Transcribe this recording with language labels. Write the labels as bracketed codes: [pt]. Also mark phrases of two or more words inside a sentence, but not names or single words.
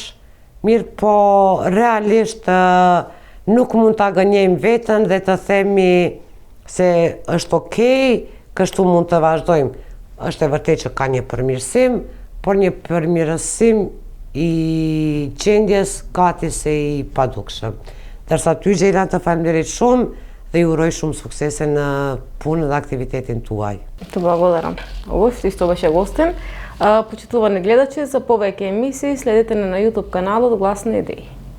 [sq] Mirë po realisht nuk mund të gënjejmë vetën dhe të themi se është okej, kështu mund të vazhdojmë. Është e vërtet që ka një përmirësim, por një përmirësim i gjendjes gati se i padukshëm. Dërsa ty, Gjejlan, të faleminderit shumë dhe ju uroj shumë suksese në punën dhe aktivitetin tuaj. [mk] Të благодарам. Ovo što беше гостин. Почитувани гледачи, за повеќе емисии следете на YouTube каналот Гласни идеи.